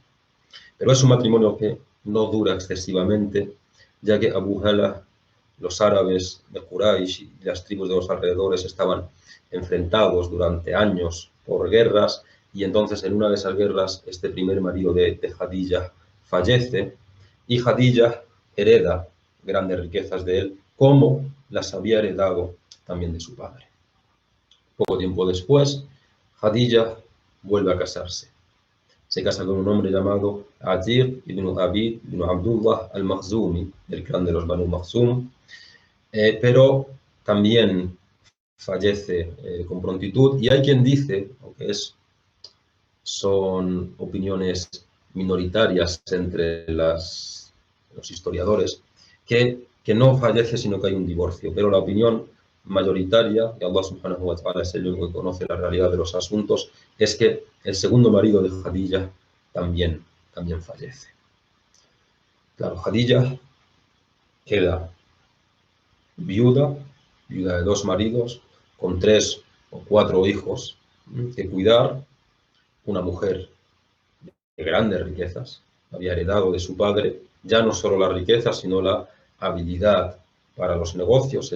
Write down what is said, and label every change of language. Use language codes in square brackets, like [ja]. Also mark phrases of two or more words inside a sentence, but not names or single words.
[es] Pero es un matrimonio que no dura excesivamente, ya que Abu Hala, los árabes de Quraysh y las tribus de los alrededores estaban enfrentados durante años por guerras, y entonces en una de esas guerras este primer marido de Khadija fallece, y Khadija hereda grandes riquezas de él, como las había heredado también de su padre. Poco tiempo después, Khadija vuelve a casarse. Se casa con un hombre llamado Atiq ibn Abid ibn Abdullah al-Makhzumi, del clan de los Banu Makhzum, pero también fallece con prontitud, y hay quien dice, aunque son opiniones minoritarias entre los historiadores, que no fallece, sino que hay un divorcio, pero la opinión mayoritaria, y Allah [ar] سبحانه وتعالى [es] es el único que conoce la realidad de los asuntos, es que el segundo marido de Khadija también fallece. Claro, Khadija queda viuda de 2 maridos, con 3 o 4 hijos que cuidar, una mujer de grandes riquezas, había heredado de su padre ya no solo la riqueza, sino la habilidad para los negocios.